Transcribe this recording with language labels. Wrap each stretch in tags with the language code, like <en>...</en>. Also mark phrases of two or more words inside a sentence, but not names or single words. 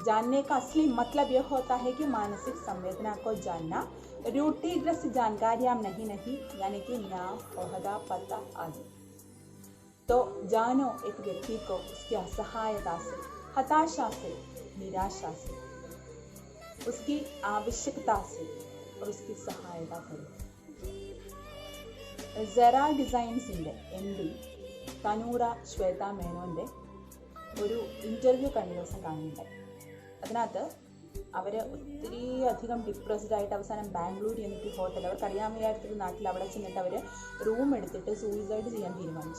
<hi>जानने का असली मतलब यह होता है कि मानसिक संवेदना को जानना रूढ़िग्रस्त जानकारियां नहीं, यानी कि नाम, ओहदा, पता आदि। तो जानो एक व्यक्ति को उसकी असहायता से, हताशा से, निराशा से, उसकी आवश्यकता से और उसकी सहायता करो।</hi> <ml>സെറ ഡിസൈൻസിൻ്റെ MD തനൂറ ശ്വേത മേനോൻ്റെ ഒരു ഇൻ്റർവ്യൂ കഴിഞ്ഞ ദിവസം കാണുന്നുണ്ടായി. അതിനകത്ത് അവർ ഒത്തിരി അധികം ഡിപ്രസ്ഡ് ആയിട്ട് അവസാനം ബാംഗ്ലൂർ എന്നിട്ട് ഹോട്ടൽ, അവർക്കറിയാൻ വയ്യാത്തൊരു നാട്ടിൽ അവിടെ ചെന്നിട്ട് അവർ റൂം എടുത്തിട്ട് സൂയിസൈഡ് ചെയ്യാൻ തീരുമാനിച്ചു.</ml>